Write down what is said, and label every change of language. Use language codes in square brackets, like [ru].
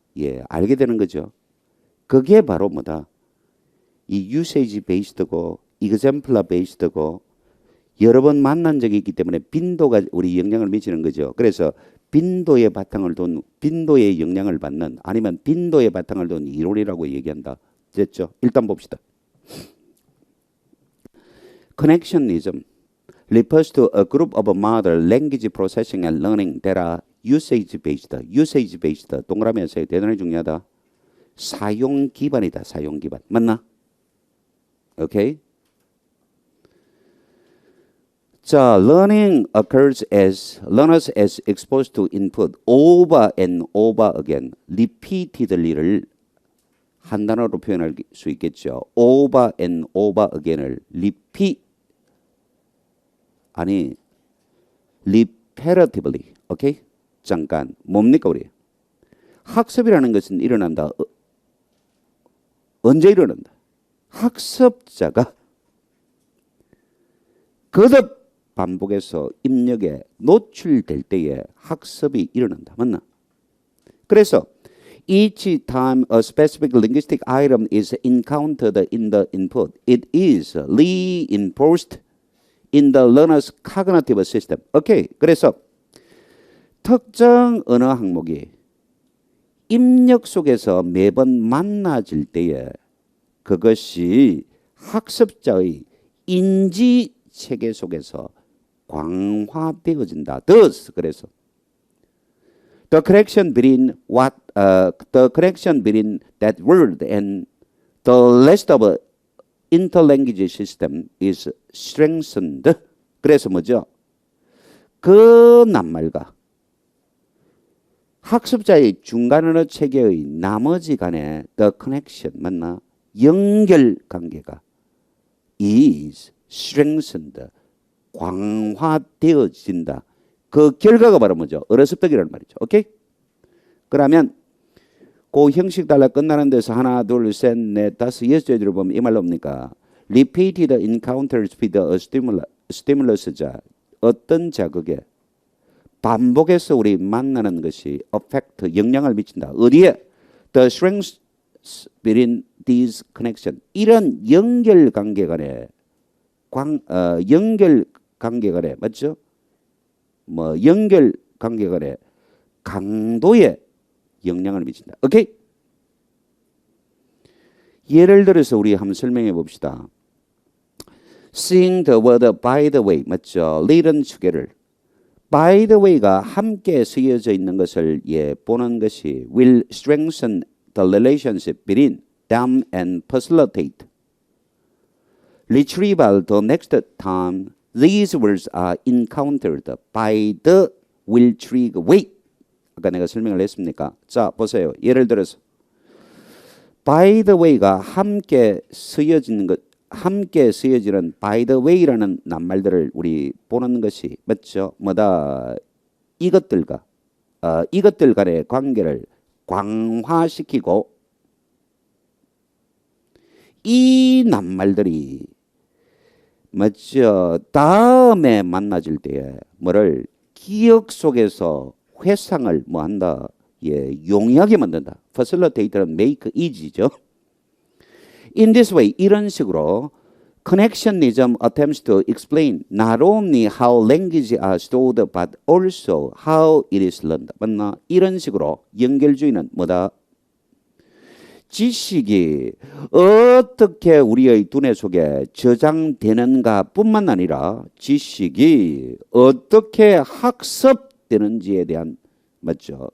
[ko] 예, 알게 되는 거죠. 그게 바로 뭐다? 이 usage based고 exemplar based고 여러 번 만난 적이 있기 때문에 빈도가 우리 영향을 미치는 거죠. 그래서 빈도의 바탕을 둔 빈도의 영향을 받는 아니면 빈도의 바탕을 둔 이론이라고 얘기한다. 됐죠? 일단 봅시다. [en] Connectionism refers to a group of model language processing and learning that are usage based. [ko] usage based 동그라미에서 대단히 중요하다. 사용 기반이다. 사용 기반. 맞나? 오케이. [en] 자, learning occurs as learners as exposed to input over and over again. [ko] repeatedly를 한 단어로 표현할 수 있겠죠. [en] over and over again을 repetitively. [ko] 오케이? 잠깐. 뭡니까 우리? 학습이라는 것은 일어난다. 언제 일어난다? 학습자가 거듭 반복해서 입력에 노출될 때에 학습이 일어난다. 맞나? [en] 그래서 each time a specific linguistic item is encountered in the input, it is reinforced in the learner's cognitive system. [ko] 오케이. 그래서 특정 언어 항목이 입력 속에서 매번 만나질 때에 그것이 학습자의 인지 체계 속에서 광화되어진다. [en] Thus, 그래서 the connection between that word and the rest of the interlanguage system is strengthened. [ko] 그래서 뭐죠? 그 낱말과 학습자의 중간 언어 체계의 나머지 간의 [en] the connection [ko] 맞나? 연결 관계가 [en] is strengthened [ko] 광화되어진다. 그 결과가 바로 뭐죠? 어뢰습득이라는 말이죠. 오케이? 그러면 그 형식 달라 끝나는 데서 하나, 둘, 셋, 넷, 다섯, 여섯 줄을 보면 이 말로 뭡니까? [en] Repeated encounters with a stimulus [ko] 자 어떤 자극에 반복해서 우리 만나는 것이 [en] affect [ko] 영향을 미친다. 어디에? [en] The strengths between these connection [ko] 이런 연결 관계 간에 연결 관계 간에 맞죠? 뭐 연결 관계 간에 강도에 영향을 미친다. 오케이? 예를 들어서 우리 한번 설명해 봅시다. [en] Seeing the word by the way 맞죠? [ko] lead은 주계를 by the way가 함께 쓰여져 있는 것을 보는 것이 [en] will strengthen the relationship between them and facilitate retrieval the next time these words are encountered by the will trigger way. [ko] 아까 내가 설명을 했습니까? 자, 보세요. 예를 들어서 by the way가 함께 쓰여지는 것, 함께 쓰여지는 by the way라는 낱말들을 우리 보는 것이 맞죠? 뭐다? 이것들과 이것들 간의 관계를 광화시키고 이 낱말들이 맞죠? 다음에 만나질 때에 뭐를 기억 속에서 회상을 뭐 한다? 예, 용이하게 만든다. facilitate는 [en] make easy [ko] 죠. [en] In this way, [ko] 이런 식으로 [en] connectionism attempts to explain not only how language are stored but also how it is learned. [ko] 맞나? 이런 식으로 연결주의는 뭐다? 지식이 어떻게 우리의 두뇌 속에 저장되는가 뿐만 아니라 지식이 어떻게 학습되는지에 대한 맞죠?